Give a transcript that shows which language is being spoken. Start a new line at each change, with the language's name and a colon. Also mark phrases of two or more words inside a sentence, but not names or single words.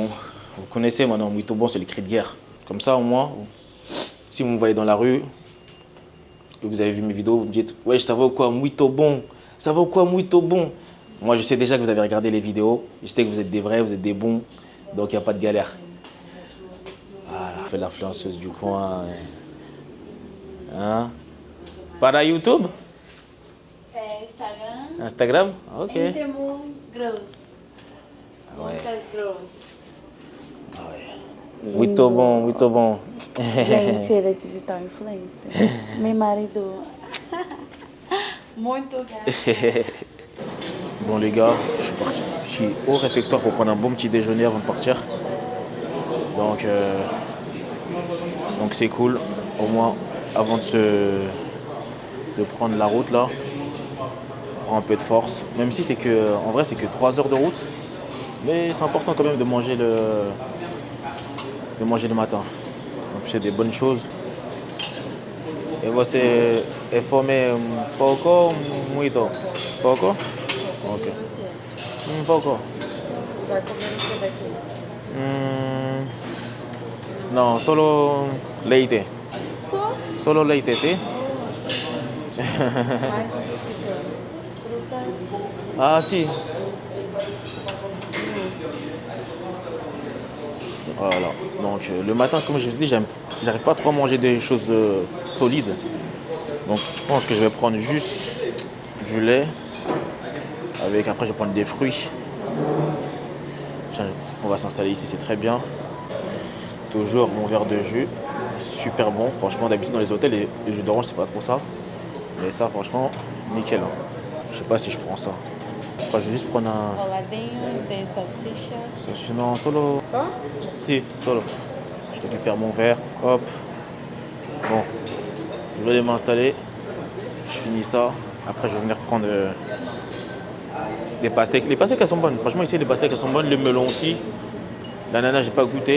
French: Vous connaissez maintenant,
Portuguese: muito bon,
French: c'est le cri de guerre. Comme ça, au moins, si vous me voyez dans la rue, et vous avez vu mes vidéos, vous me dites « Ouais, ça va ou quoi,
Portuguese: muito bon?
French: Ça va ou quoi,
Portuguese: muito bon ?»
French: Moi, je sais déjà que vous avez regardé les vidéos. Je sais que vous êtes des vrais, vous êtes des bons. Donc, il n'y a pas de galère. Voilà, je fais l'influenceuse du coin. Hein?
Portuguese: Para YouTube? Instagram. Instagram? Ok. Temo Gross.
French: Ouais. Lucas Gross. Ah ouais.
Portuguese: Muito bon, muito bon. Gente, ele é
English: digital influencer.
Portuguese: Meu marido. Muito gato.
French: Bon les gars, je suis parti. Je suis au réfectoire pour prendre un bon petit déjeuner avant de partir. Donc c'est cool. Au moins, avant de prendre la route là, on prend un peu de force. Même si en vrai c'est que 3 heures de route. Mais c'est important quand même de manger le matin. En plus c'est des bonnes choses.
Portuguese: Et você é fome pouco, muito? Pouco? Ok. Pouco. Vai comer o que daqui? Non, solo leite. Só
Spanish: Solo leite, ¿sí?
Portuguese: mais modificando. Frutas.
French: Ah, si. Voilà. Donc, le matin, comme je vous dis, j'arrive pas trop à manger des choses solides. Donc, je pense que je vais prendre juste du lait. Après, je vais prendre des fruits. Tiens, on va s'installer ici, c'est très bien. Toujours mon verre de jus. Super bon. Franchement, d'habitude, dans les hôtels, les jus d'orange, c'est pas trop ça. Mais ça, franchement, nickel. Je sais pas si je prends ça. Enfin, je vais juste prendre un...
Portuguese: Coladinho de salsicha.
Spanish: Non, solo.
Portuguese: Só?
Spanish: Si, solo.
French: Je récupère mon verre. Hop. Bon. Je vais aller m'installer. Je finis ça. Après, je vais venir prendre des pastèques. Les pastèques, elles sont bonnes. Franchement, ici, les pastèques, elles sont bonnes. Le melon aussi. L'ananas, j'ai pas goûté.